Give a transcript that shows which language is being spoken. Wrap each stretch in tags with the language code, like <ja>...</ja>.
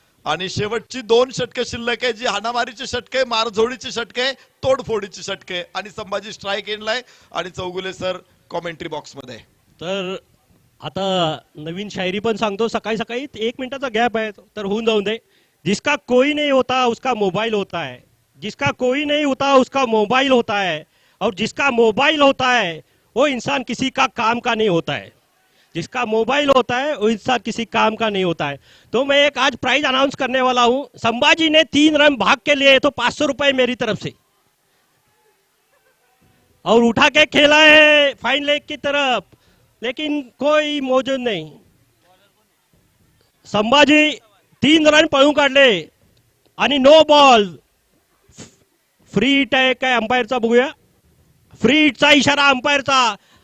<mr>आणि शेवटची 2 षटके शिल्लक आहे, जी हाणामारीची षटके, मारझोडीची षटके, तोडफोडीची षटके. आणि संभाजी स्ट्राईक एंडलाय आणि चौगुले सर कॉमेंट्री बॉक्स मध्ये. तर आता नवीन शायरी पण सांगतो. सकाळी सकाळी 1 मिनिटाचा गॅप आहे तर होऊन जाऊन दे.</mr> <hi>जिसका कोई नहीं होता उसका मोबाइल होता है, जिसका कोई नहीं होता उसका मोबाइल होता है, और जिसका मोबाइल होता है वो इंसान किसी का काम का नहीं होता है। जिसका मोबाइल होता है वो इंसान किसी काम का नहीं होता है। तो मैं एक आज प्राइज अनाउंस करने वाला हूं। संभाजी ने 3 रन भाग के लिए तो 500 रुपए मेरी तरफ से, और उठा के खेला है फाइन लेग की तरफ, लेकिन कोई मौजूद नहीं।</hi> <mr>संभाजी 3 रन पळून काढले आणि नो बॉल। फ्री हिट आहे काय अंपायरचा, बघूया। फ्री हिटचा इशारा अंपायरचा।</mr>